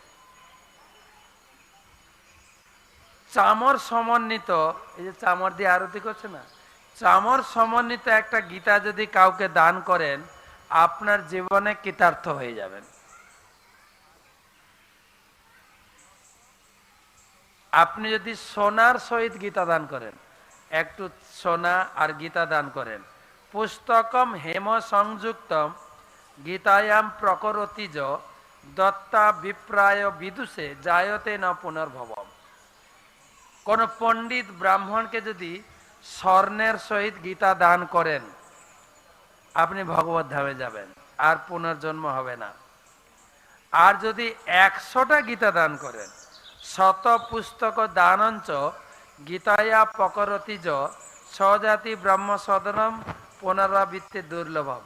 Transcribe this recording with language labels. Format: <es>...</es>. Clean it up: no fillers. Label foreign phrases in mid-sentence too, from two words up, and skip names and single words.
<bn>চামর সমন্বিত, এই যে চামর দিয়ে আরতি করছে না, চামর সমন্বিত একটা গীতা যদি কাউকে দান করেন, আপনার জীবনে কৃতার্থ হয়ে যাবেন। আপনি যদি সোনার সহিত গীতা দান করেন, একটু সোনা আর গীতা দান করেন,</bn> <sa>পুস্তকম হেম সংযুক্তম গীতায়াম প্রকরতিজ দত্তা বিপ্রায় বিদুষে জায়তে ন পুনর্ভবম।</sa> <bn>কোন পণ্ডিত ব্রাহ্মণকে যদি স্বর্ণের সহিত গীতা দান করেন, আপনি ভগবত ধামে যাবেন, আর পুনর্জন্ম হবে না। আর যদি 100টা গীতা দান করেন,</bn> <sa>শত পুস্তক দানঞ্চ গীতায়া প্রকরতিজ স্বজাতি ব্রহ্ম সদনম পুনরাবৃত্তি দুর্লভম।</sa>